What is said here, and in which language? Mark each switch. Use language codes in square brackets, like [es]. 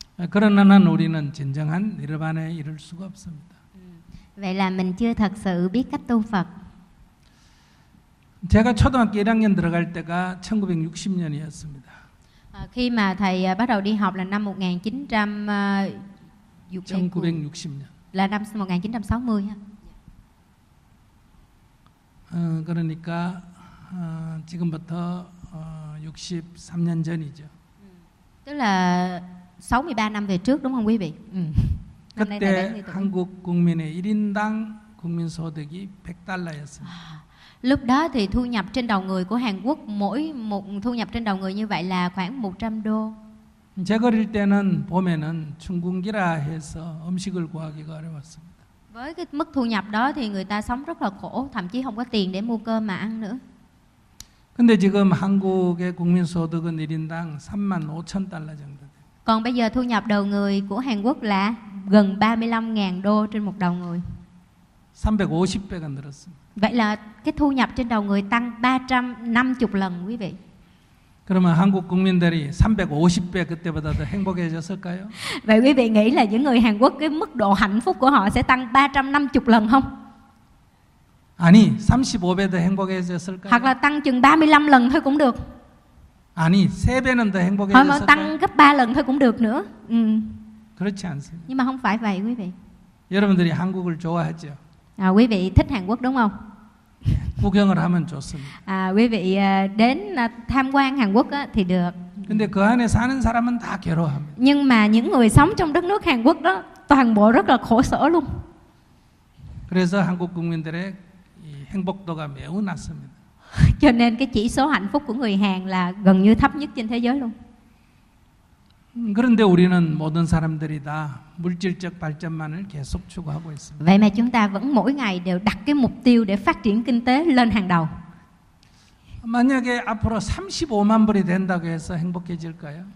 [ko] 그러나는 우리는 진정한 니르반에 이를 수가 없습니다. [vi] Vậy là mình chưa thật sự biết cách tu Phật. [ko] 제가 초등학교 1학년 들어갈 때가 1960년이었습니다. [vi] Khi mà thầy bắt đầu đi học là năm [ko] 1960년. [vi] Là năm 1960 ha. [ko] 그러니까 지금부터 63년 전이죠. [vi] Tức là 63 năm về trước đúng không quý vị? [ko] 그때 한국 국민의 1인당 국민 소득이 $100였습니다. [vi] Lúc đó thì thu nhập trên đầu người của Hàn Quốc mỗi một thu nhập trên đầu người như vậy là khoảng 100 đô. [ko] 제가 어릴 때는 봄에는 춘궁기라 해서 음식을 구하기가 어려웠습니다. [vi] Với cái mức thu nhập đó thì người ta sống rất là khổ, thậm chí không có tiền để mua cơm mà ăn nữa. [ko] 근데 지금 한국의 국민 소득은 1인당 35,000 달러 정도 돼요. [vi] Còn bây giờ thu nhập đầu người của Hàn Quốc là gần 35.000 đô trên một đầu người. [ko] 350배가 늘었습니다. [vi] Vậy là cái thu nhập trên đầu người tăng 350 lần quý vị. [ko] 그러면 한국 국민들이 350배 그때보다 더 행복해졌을까요? [vi] Vậy quý vị nghĩ là những người Hàn Quốc cái mức độ hạnh phúc của họ sẽ tăng 350 lần không? [ko] 아니, 35배 더 행복해졌을까요? [vi] Hoặc là tăng chừng 35 lần thôi cũng được. [ko] 아니, 3배는 더 행복해졌을까요? [vi] Tăng gấp 3 lần thôi cũng được nữa. [ko] 그렇지 않습니다. [vi] Nhưng mà không phải vậy quý vị. [ko] 여러분들이 한국을 좋아하죠? [vi] À, quý vị thích Hàn Quốc đúng không? [ko] 구경을 하면 좋습니다. [vi] Quý vị đến tham quan Hàn Quốc thì được. [ko] 근데 그 안에 사는 사람은 다 괴로워합니다. [vi] Nhưng mà những người sống trong đất nước Hàn Quốc đó toàn bộ rất là khổ sở luôn. [ko] 그래서 한국 국민들의 이 행복도가 매우 낮습니다. [vi] Cho nên cái chỉ số hạnh phúc của người Hàn là gần như thấp nhất trên thế giới luôn. [ko] 그런데 우리는 모든 사람들이 다 물질적 발전만을 계속 추구하고 있습니다. [vi] Vậy mà chúng ta vẫn mỗi ngày đều đặt cái mục tiêu để phát triển kinh tế lên hàng đầu. [ko] 만약에 앞으로 35만 불이 된다고 해서 행복해질까요?